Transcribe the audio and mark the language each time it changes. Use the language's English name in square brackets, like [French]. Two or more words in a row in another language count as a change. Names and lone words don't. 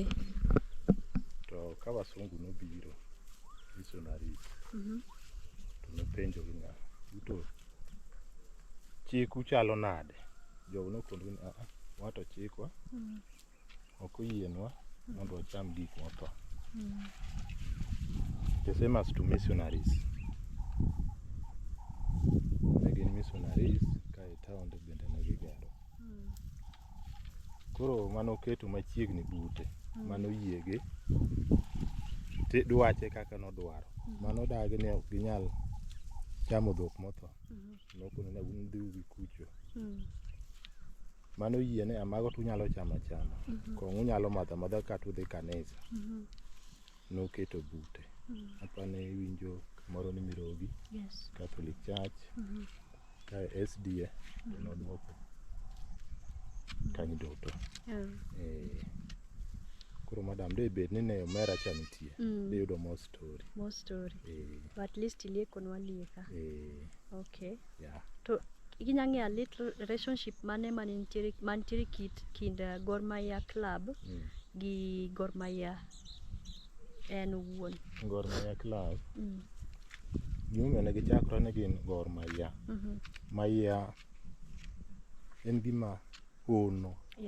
[Luo (Kenya and Tanzania)] To ka wasungu nobiro missionaries to nopenjo gi ng'a duto chiku chalo nade. Jogo nokondo ni wato chikwa ok oyienwa mondo wacham gik motho. [English] The same as to missionaries. [Luo (Kenya and Tanzania)] Negin missionaries ka e taonde bende negigero. Koro manoketo machiegni bute manoyiege dwache kaka nodwaro. Manodagi ni ok ginyal chamo dhok motho. Nokono ni un dhiu gi kucho. Manoyiene amago tunyalo chamo achama. Kong'u nyalo madho amadha kata udhi kanisa. Noketo bute. Apane winjo kamoro ni Mirogi. Yes. Catholic Church. Ka SDA nodwoko kanyo duto. Koro madam de bed ni ne omera cha nitie. De yudo [English] more story. More story. But at least [Luo (Kenya and Tanzania)] ilieko nwalieka. Okay. Yeah. To inyang'e [English] a little relationship [Luo (Kenya and Tanzania)] mane mantiere kind Gor Mahia Club gi Gor Mahia en wuon. Gor Mahia Club. Gima ne gichakore ne gin Gor Mahia. Mahia en gima hono.